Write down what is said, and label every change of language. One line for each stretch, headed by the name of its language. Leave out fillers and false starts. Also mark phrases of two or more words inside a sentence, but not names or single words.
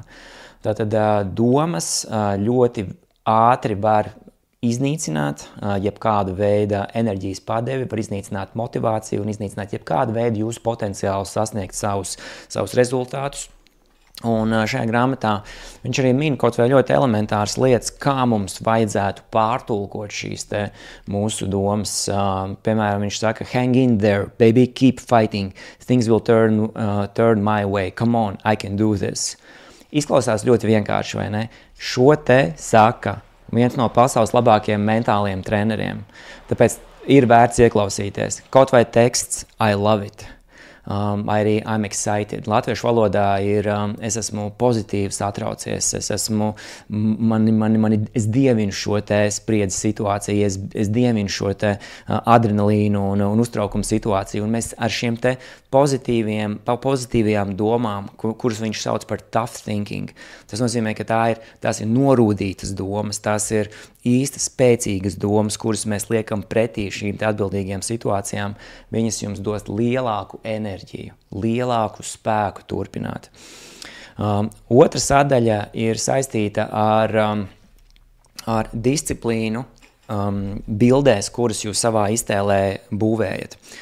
Latvian: Tātad domas ļoti ātri var iznīcināt jebkādu veidu enerģijas padevi, var iznīcināt motivāciju un iznīcināt jebkādu veidu jūsu potenciālu sasniegt savus rezultātus. Un šajā grāmatā viņš arī min kaut vai ļoti elementāras lietas, kā mums vajadzētu pārtulkot šīs te mūsu domas. Piemēram, viņš saka,
English: hang in there, baby, keep fighting, things will turn my way, come on, I can do this.
Latvian: Izklausās ļoti vienkārši, vai ne? Šo te saka viens no pasaules labākajiem mentāliem treneriem. Tāpēc ir vērts ieklausīties. Kaut vai teksts,
English: I love it. Arī I'm excited.
Latvian: Latviešu valodā ir es esmu pozitīvs, atraucies, es dievinu šo te spriedzes situāciju, es dievinu šo te adrenalīnu un uztraukumu situāciju, un mēs ar šiem te pozitīvajām domām, kuras viņš sauc par
English: tough thinking,
Latvian: tas nozīmē, ka tās ir norūdītas domas, tās ir īstas spēcīgas domas, kuras mēs liekam pretī šīm atbildīgajām situācijām, viņas jums dos lielāku enerģiju, lielāku spēku turpināt. Otra sadaļa ir saistīta ar disciplīnu bildēs, kuras jūs savā iztēlē būvējat.